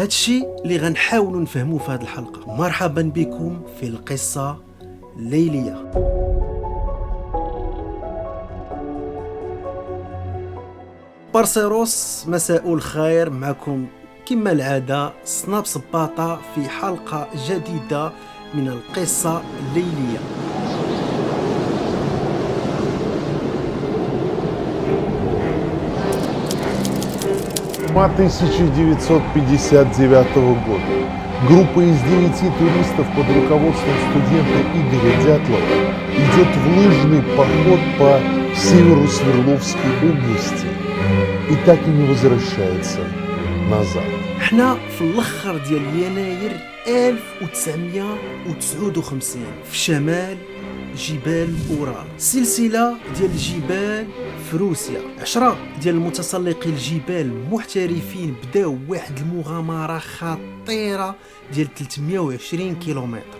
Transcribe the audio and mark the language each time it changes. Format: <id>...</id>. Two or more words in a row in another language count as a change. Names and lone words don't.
<ar>هادشي اللي غنحاولوا نفهموه في هذه الحلقه. مرحبا بكم في القصه الليليه. بارسيروس، مساء الخير. معكم كما العادة سناب سباطة في حلقة جديدة من القصة الليلية.</ar> <ru>Мая 1959 года группа из 9 туристов под руководством студента Игоря Дятлова идет в лыжный поход по северу Свердловской области и так и не возвращается назад.</ru> <ar>احنا في الاخر ديال يناير 1959 في شمال جبال أورال، سلسلة ديال الجبال في روسيا. 10 ديال المتسلقي الجبال محترفين بداو واحد المغامرة خطيرة ديال 320 كيلومتر.</ar>